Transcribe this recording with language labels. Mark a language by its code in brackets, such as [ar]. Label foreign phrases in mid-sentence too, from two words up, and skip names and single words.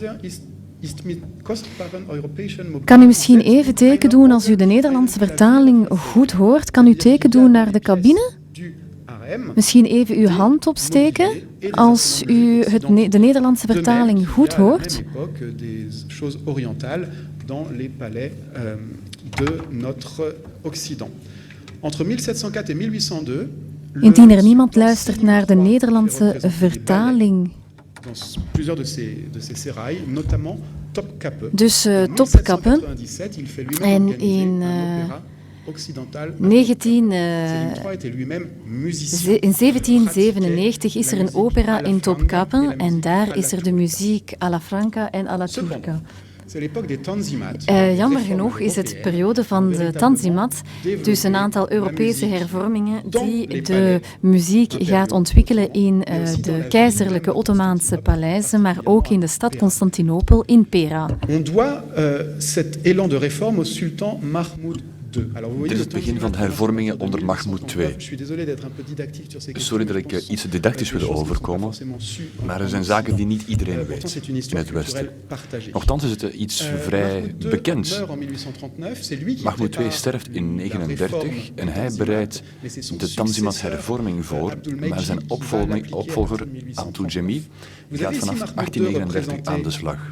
[nl] Kan u misschien even teken doen als u de Nederlandse vertaling goed hoort? Kan u teken doen naar de cabine? Misschien even uw hand opsteken als u de Nederlandse vertaling goed hoort. [fr] Dans les palais de notre Occident. Entre 1704 et 1802. [nl] Indien er niemand luistert naar de Nederlandse vertaling. [fr] Dans plusieurs de ces sérails, notamment Topkapi. [nl] Dus Topkapi. En in 1797 is er een opera in Topkapi en daar is er de muziek [it] alla franca [nl] en [it] alla turca. [nl] Jammer genoeg is het de periode van de Tanzimat, dus een aantal Europese hervormingen die de muziek gaat ontwikkelen in de keizerlijke Ottomaanse paleizen, maar ook in de stad Constantinopel in Pera. [fr] On doit cet élan de réforme au sultan Mahmoud. [nl] Dit is het begin van de hervormingen onder Mahmoud II. Sorry dat ik iets didactisch wil overkomen, maar er zijn zaken die niet iedereen weet in het Westen. Nochtans is het iets vrij bekend. Mahmoud II sterft in 1939 en hij bereidt de Tanzimat-hervorming voor, maar zijn opvolger Abdul-Jami gaat vanaf 1839 aan de slag.